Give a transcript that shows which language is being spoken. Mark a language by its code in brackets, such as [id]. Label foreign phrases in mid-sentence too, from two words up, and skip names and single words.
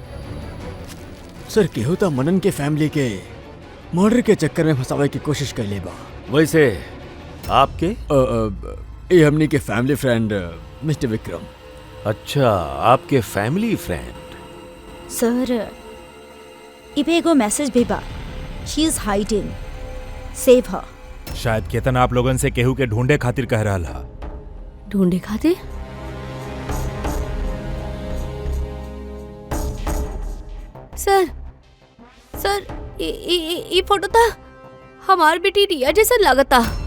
[bho] सर केहू तो मनन के फैमिली के मर्डर के चक्कर में फंसावे की कोशिश कर ले बा। वैसे आपके? ये हमने के फैमिली फ्रेंड मिस्टर विक्रम। अच्छा आपके फैमिली फ्रेंड। सर इबे एगो मैसेज भी बा। [en] she is hiding, save her. [bho] शायद केतन आप लोगन से केहू के ढूंढे खातिर कह रहा हा। ढूंढे खातिर? सर सर ये फोटो था हमार बेटी रिया जैसा लगता।